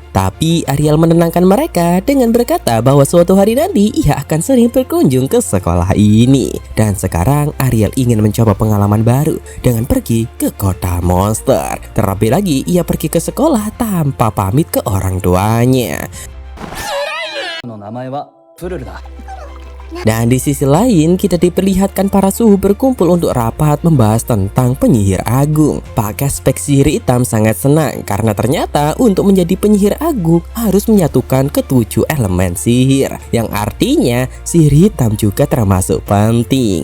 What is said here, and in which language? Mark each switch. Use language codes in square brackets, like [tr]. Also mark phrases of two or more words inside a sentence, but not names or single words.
[id] Tapi Ariel menenangkan mereka dengan berkata bahwa suatu hari nanti ia akan sering berkunjung ke sekolah ini. Dan sekarang Ariel ingin mencoba pengalaman baru dengan pergi ke kota monster. Terlebih lagi ia pergi ke sekolah tanpa pamit ke orang tuanya. [ja] の名前はプルルだ [id] Dan di sisi lain kita diperlihatkan para suhu berkumpul untuk rapat membahas tentang penyihir agung. Pakai spek sihir hitam sangat senang karena ternyata untuk menjadi penyihir agung harus menyatukan ketujuh elemen sihir, yang artinya sihir hitam juga termasuk penting.